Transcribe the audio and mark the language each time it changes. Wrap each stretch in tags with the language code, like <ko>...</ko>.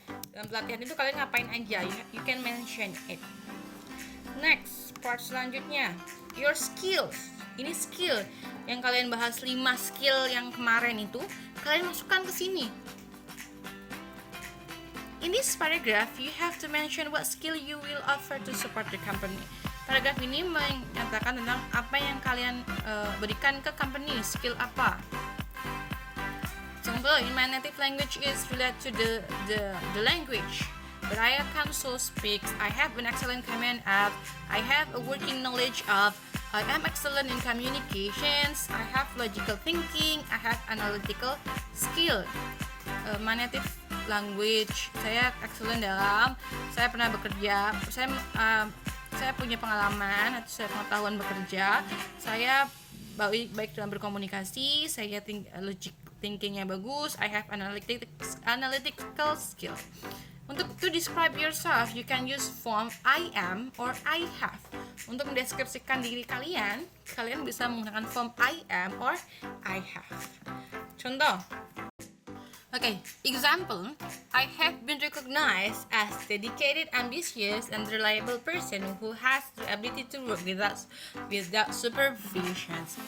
<id>Dalam pelatihan itu kalian ngapain aja?</id> <en>You can mention it. Next, part selanjutnya, your skills.</en> <id>Ini skill yang kalian bahas 5 skill yang kemarin itu, kalian masukkan ke sini.</id> <en>In this paragraph, you have to mention what skill you will offer to support the company.</en> <id>Paragraf ini menyatakan tentang apa yang kalian berikan ke company, skill apa.</id> <en>Example, in my native language is related to the language, but I can so speak. I have an excellent command of. I have a working knowledge of. I am excellent in communications. I have logical thinking. I have analytical skill. My native language, saya excellent dalam.</en> <id>Saya pernah bekerja. Saya punya pengalaman atau saya pengetahuan bekerja. Saya baik dalam berkomunikasi. Saya thinkingnya bagus.</id> <en>I have analytical skill. To describe yourself, you can use form I am or I have.</en> <id>Untuk mendeskripsikan diri kalian, kalian bisa menggunakan form</id> <en>I am or I have.</en> <id>Contoh.</id> <en>Okay, example, I have been recognized as dedicated, ambitious, and reliable person who has the ability to work without supervision.</en>